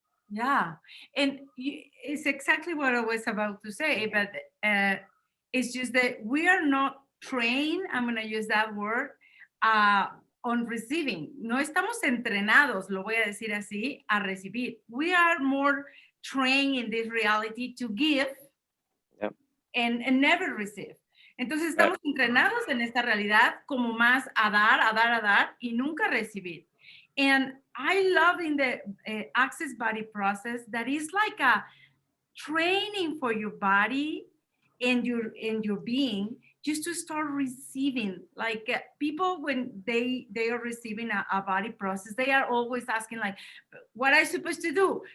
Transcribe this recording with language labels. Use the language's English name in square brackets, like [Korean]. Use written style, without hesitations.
[English] yeah, and it's exactly what I was about to say, but it's just that we are not trained, I'm going to use that word, on receiving. [Spanish] No estamos entrenados, lo voy a decir así, a recibir. [English] We are more trained in this reality to give. Yep. And never receive. [Spanish] Entonces estamos entrenados en esta realidad como más a dar y nunca recibir. [English] And I love in the access body process that is like a training for your body and your being just to start receiving. Like people when they are receiving a body process, they are always asking like, what am I supposed to do?